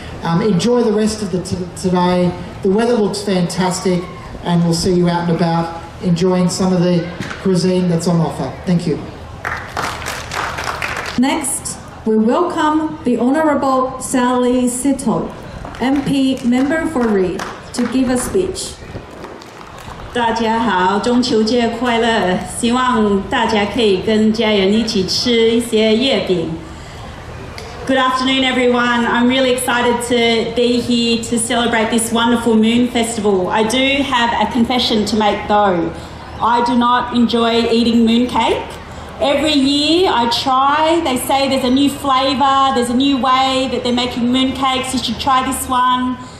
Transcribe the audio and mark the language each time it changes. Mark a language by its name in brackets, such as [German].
[English] Enjoy the rest of the today. The weather looks fantastic, and we'll see you out and about enjoying some of the cuisine that's on offer. Thank you. Next, we welcome the Honourable Sally Sittle, MP Member for Reid, to give a speech. [Chinese] 大家好，中秋节快乐！希望大家可以跟家人一起吃一些月饼。 [English] Good afternoon, everyone. I'm really excited to be here to celebrate this wonderful Moon Festival. I do have a confession to make though. I do not enjoy eating mooncake. Every year I try, they say there's a new flavour, there's a new way that they're making mooncakes, you should try this one.